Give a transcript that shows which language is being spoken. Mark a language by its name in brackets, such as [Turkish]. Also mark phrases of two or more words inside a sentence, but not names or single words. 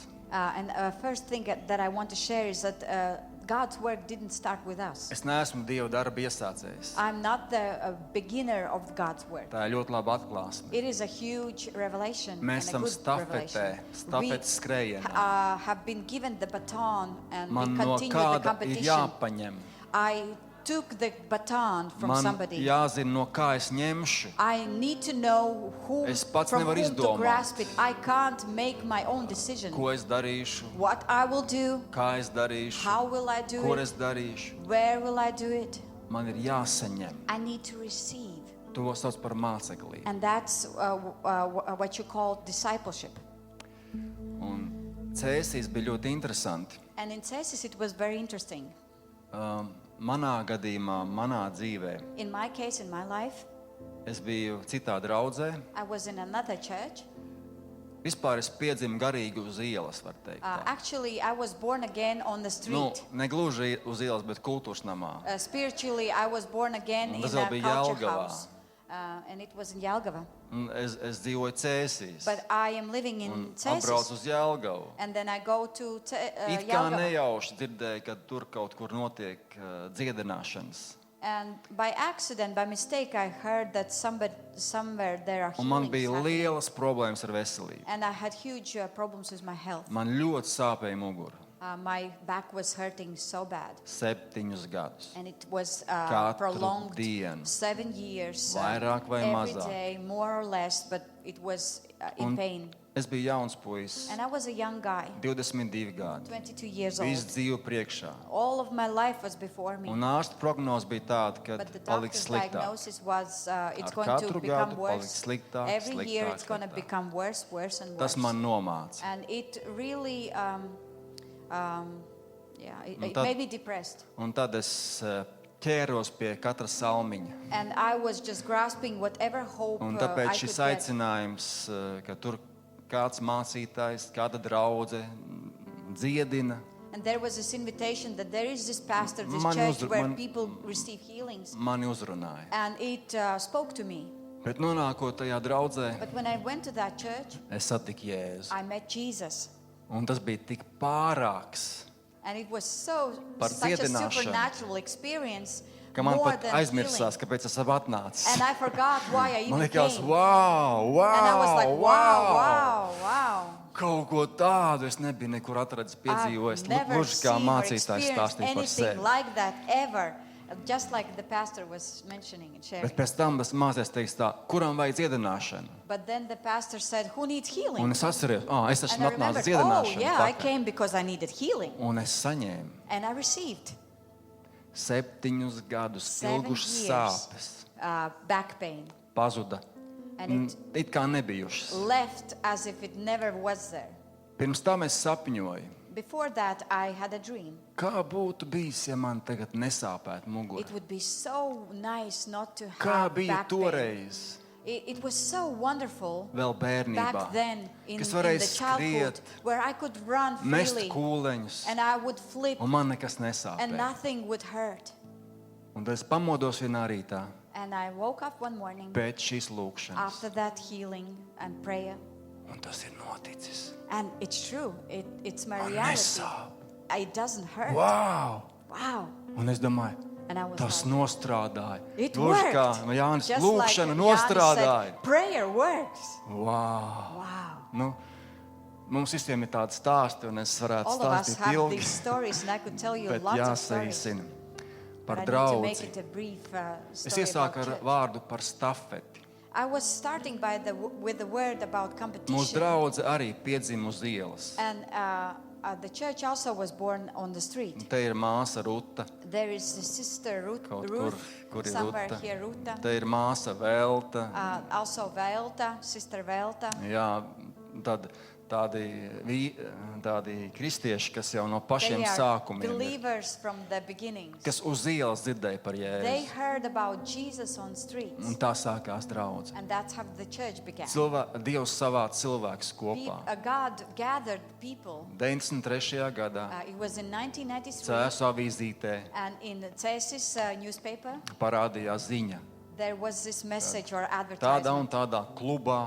[English] And first thing that I want to share is that God's work didn't start with us. [Latvian] Es neesmu Dieva darba iesācējs. [English] I'm not the beginner of God's work. [Latvian] Tā ir ļoti laba atklāsme. [English] It is a huge revelation [Latvian] Mēs [English] and a [Latvian] esam [English] good [Latvian] stafetē, [English] revelation. We [Latvian] stafetes skrējienā. [English] have been given the baton and [Latvian] Man [English] we [Latvian] no [English] continue the [Latvian] kāda ir [English] competition. [Latvian] jāpaņem. [English] I took the baton from [Latvian] Man [English] somebody. [Latvian] jāzina, no kā es ņemšu. [English] I need to know who, [Latvian] Es pats [English] from [Latvian] nevaru [English] whom to [Latvian] izdomāt. [English] grasp it. I can't make my own decision. [Latvian] Ko es darīšu, [English] What I will do, [Latvian] kā es darīšu, [English] how will I do [Latvian] kur [English] it, [Latvian] es darīšu. [English] where will I do it. [Latvian] Man ir jāsaņem. [English] I need to receive. [Latvian] To sauc par māceklību. [English] And that's what you call discipleship. [Latvian] Un Cēsīs bija ļoti interesanti. [English] And in Cesis it was very interesting. [Latvian] Manā gadījumā, manā dzīvē, [English] In my case, in my life, [Latvian] es biju citā draudzē. [English] I was in another church. [Latvian] Vispār es piedzimu garīgi uz ielas, var teikt. tā. [English] Actually, I was born again on the [Latvian] Nu, [English] street. [Latvian] ne gluži uz ielas, bet kultūras namā. [English] Spiritually, I was born again [Latvian] Un [English] in [Latvian] tas [English] a [Latvian] vēl bija [English] culture [Latvian] Jelgavā. [English] house. And it was in Jelgava. [Latvian] Un es dzīvoju Cēsīs. [English] But I am living [Latvian] Un [English] in [Latvian] atbraucu [English] Cesis. [Latvian] uz Jelgavu. [English] And then I go to [Latvian] It kā [English] Jelgava. [Latvian] nejauši dzirdēju, ka tur kaut kur notiek dziedināšanas. [English] And by accident, by mistake, I heard that somewhere there are [Latvian] Un man [English] healings [Latvian] bija [English] happening. [Latvian] lielas problēmas ar veselību. [English] And I had huge problems with my health. [Latvian] Man ļoti sāpēja mugura. [English] My back was hurting so bad. [Latvian] 7 gadus. [English] And it was [Latvian] Katru [English] prolonged [Latvian] dienu. [English] 7 years. [Latvian] Vairāk vai [English] every [Latvian] mazāk. [English] day, more or less, but it was in [Latvian] Un [English] pain. [Latvian] es biju jauns puisis, [English] And I was a young guy, [Latvian] 22 gadi. [English] 22 years [Latvian] Visu [English] old. [Latvian] dzīvi priekšā. [English] All of my life was before me. [Latvian] Un ārsta prognoze bija tāda, ka [English] But the [Latvian] paliks [English] doctor's [Latvian] sliktāk. [English] diagnosis was it's [Latvian] Ar [English] going to [Latvian] katru [English] become [Latvian] gadu [English] worse. [Latvian] paliks sliktāk, [English] Every year [Latvian] sliktāk, [English] it's going to [Latvian] sliktāk. [English] become worse, worse and worse. [Latvian] Tas man nomāca. [English] And it really, it [Latvian] tad- [English] made me depressed. [Latvian] Un tad es ķēros pie katra salmiņa. [English] And I was just grasping whatever hope [Latvian] Un [English] I [Latvian] tāpēc [English] could [Latvian] šis [English] get. [Latvian] aicinājums, ka tur kāds mācītājs, kāda draudze dziedina, [English] And there was this invitation that there is this pastor, this [Latvian] Man [English] church [Latvian] uzru- [English] where [Latvian] man- [English] people receive healings. [Latvian] Mani uzrunāja. [English] And it spoke to me. [Latvian] Bet nonākot tajā draudzē, [English] But when I went to that church, [Latvian] es satiku Jēzu. [English] I met Jesus. [Latvian] Un tas bija tik pārāks, [English] And it was [Latvian] Par [English] such a [Latvian] dziedināšanu. [English] supernatural experience, [Latvian] ka man [English] more [Latvian] pat [English] than [Latvian] aizmirsās, [English] healing. [Latvian] kāpēc esmu atnācis. [English] And I forgot why I [Latvian] Man [English] even [Latvian] liekas, [English] came. [Latvian] wow, [English] And I was like, [Latvian] wow, [English] wow, wow, wow. [Latvian] Kaut ko tādu es nebiju nekur atradzis, piedzīvojis. [English] I've never [Latvian] Gluži kā [English] seen or [Latvian] mācītājs [English] experienced [Latvian] stāstīja par [English] anything [Latvian] sevi. [English] like that ever. Just like the pastor was mentioning and sharing. [Latvian] Bet pēc tam tas mācījās teiks tā, kuram vajag dziedināšanu. [English] But then the pastor said, who needs healing? [Latvian] Un es atceros, es [English] And [Latvian] esmu [English] I [Latvian] atnācis [English] remembered, oh [Latvian] dziedināšanu. [English] yeah, I [Latvian] pakaļ. [English] came because I needed healing. [Latvian] Un es saņēmu [English] And I received [Latvian] 7 gadus [English] 7 [Latvian] ilgušas [English] years [Latvian] sāpes. [English] back pain. [Latvian] Pazuda. [English] And [Latvian] It kā nebijušas. [English] left as if it never was there. [Latvian] Pirms tam es sapņoju, [English] Before that, I had a dream. [Latvian] kā būtu bijis, ja man tagad nesāpētu mugura. [English] It would be so nice not to [Latvian] Kā [English] have [Latvian] bija [English] back pain. [Latvian] toreiz, [English] It was so wonderful [Latvian] vēl bērnībā, [English] back then in [Latvian] kas [English] the [Latvian] varēja [English] childhood [Latvian] skriet, [English] where I could run [Latvian] mest [English] freely [Latvian] kūleņus, [English] and I would flip [Latvian] un man nekas [English] and [Latvian] nesāpēja. [English] nothing would hurt. [Latvian] Un tad es pamodos vienā rītā [English] And I woke up one morning [Latvian] pēc šīs lūkšanas. [English] after that healing and prayer. [Latvian] Un tas ir noticis. [English] And it's true. It's my [Latvian] Man [English] reality. [Latvian] nesāp. [English] It doesn't hurt. [Latvian] Wow! [English] Wow. [Latvian] Un es domāju, [English] And I was [Latvian] tas [English] like, [Latvian] nostrādāja. [English] it [Latvian] Gluži kā [English] worked. [Latvian] Jānis [English] Just [Latvian] lūkšana [English] like Jānis [Latvian] nostrādāja. [English] said, prayer works. [Latvian] Wow! [English] Wow. [Latvian] Nu, mums visiem ir tādi stāsti, un es varētu [English] All of us [Latvian] stāstīt [English] have [Latvian] ilgi, [English] these stories, and I could tell you [Latvian] bet [English] lots of stories. [Latvian] jāsaīsina [English] But [Latvian] par [English] I need to make [Latvian] draudzi. [English] it a brief [Latvian] Es [English] story [Latvian] iesāku [English] about [Latvian] ar [English] church. [Latvian] vārdu par stafeti. [English] I was starting with the word about [Latvian] Mūsu [English] competition. [Latvian] draudze arī piedzima uz ielas. [English] And the church also was born on the street. [Latvian] Un te ir māsa Ruta, [English] There is a sister [Latvian] kaut [English] Ruth, [Latvian] kur ir [English] somewhere [Latvian] Ruta. [English] here, [Latvian] Ruta. Te ir māsa Velta. [English] Also Velta, sister Velta. [Latvian] Jā, tad tādi kristieši, kas jau no pašiem [English] They are [Latvian] sākumiem ir, [English] believers from the beginnings. [Latvian] kas uz ielas dzirdēja par [English] They [Latvian] Jēzu. [English] heard about Jesus on streets. [Latvian] Un tā sākās draudze. [English] And that's how the church began. [Latvian] Dievs savāca cilvēkus kopā. [English] God gathered people. [Latvian] 93. gadā [English] It was in 1993. [Latvian] Cēsu avīzītē [English] And in the Cesis newspaper, [Latvian] parādījās ziņa. [English] there was this message or [Latvian] Tādā un [English] advertisement. [Latvian] tādā klubā